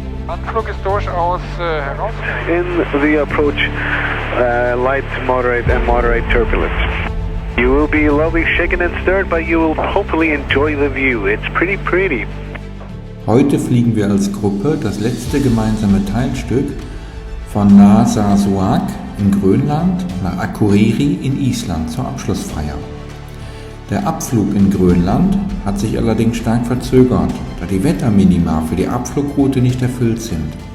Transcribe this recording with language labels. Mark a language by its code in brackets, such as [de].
[de] Anflug ist durchaus herausfordernd. [en] In the approach, light, moderate and moderate turbulence. You will be slowly shaken and stirred, but you will hopefully enjoy the view. It's pretty. [de] Heute fliegen wir als Gruppe das letzte gemeinsame Teilstück von Narsarsuaq in Grönland nach Akureyri in Island zur Abschlussfeier. Der Abflug in Grönland hat sich allerdings stark verzögert, da die Wetterminima für die Abflugroute nicht erfüllt sind.